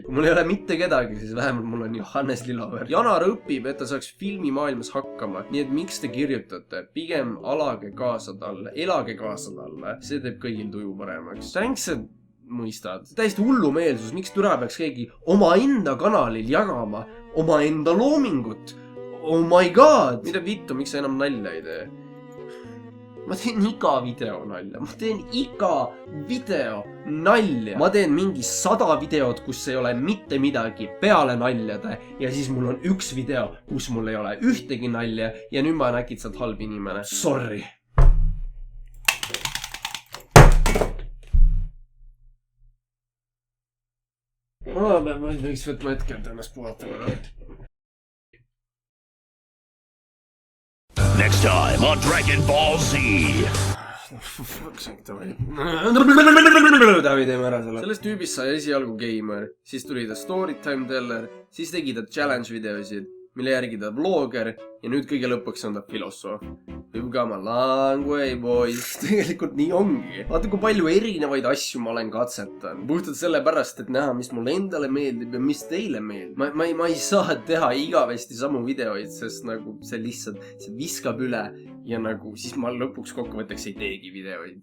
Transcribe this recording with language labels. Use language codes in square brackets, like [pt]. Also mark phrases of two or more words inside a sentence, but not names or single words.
[et] Mul ei ole mitte kedagi, siis vähemalt mul on Johannes Lillaver. Janar õpib, et ta saaks filmimaailmas hakkama. Nii et miks te kirjutate? Pigem elage kaasa talle. See teeb kõigil tuju paremaks. Thanks, et mõistad. Täiesti hullumeelsus. Miks türa peaks keegi oma enda kanalil jagama oma enda loomingut? [en] Oh my god! [et] Mida vittu, miks sa enam nalja ei tee? Ma teen iga video nalja. Ma teen mingi 100 videot, kus ei ole mitte midagi peale naljade ja siis mul on üks video, kus mul ei ole ühtegi nalja ja nüüd ma olen äkitselt halb inimene. Sorry! Ma võiks võtma hetke, et ennast puhata. [en] Next time on Dragon Ball Z. [et] Davi, teeme ära selle. Sellest tüübist sai esialgu gamer, siis tuli ta [en] storytime teller, [et] siis tegi ta challenge videosid mille järgi ta blogger ja nüüd kõige lõpuks on ta filosoof. [en] We've come a long way, boys. [et] Tegelikult nii ongi. Vaata, kui palju erinevaid asju ma olen katsetanud. Puhtalt sellepärast, et näha, mis mulle endale meeldib ja mis teile meeldib. Ma ei saa teha igavesti samu videoid, sest nagu see lihtsalt, see viskab üle ja nagu siis ma lõpuks kokkuvõtteks ei teegi videoid.